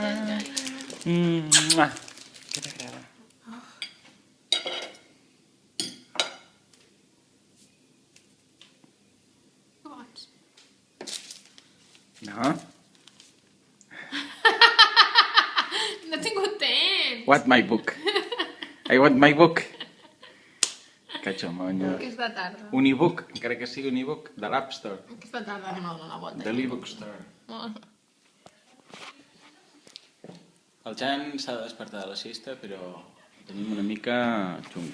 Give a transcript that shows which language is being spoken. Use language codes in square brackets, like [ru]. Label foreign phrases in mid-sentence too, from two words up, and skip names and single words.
[ca] Què t'agrada? No? No he tingut temps. [en] What my book? I want my book. Catxamonyo. [ca] Aquesta tarda. Un e-book, encara que sigui un e-book, de l'App Store. Aquesta tarda anem a donar la volta. De l'e-book store. El Jan s'ha de despertar de la siesta, però tenim una mica xungo.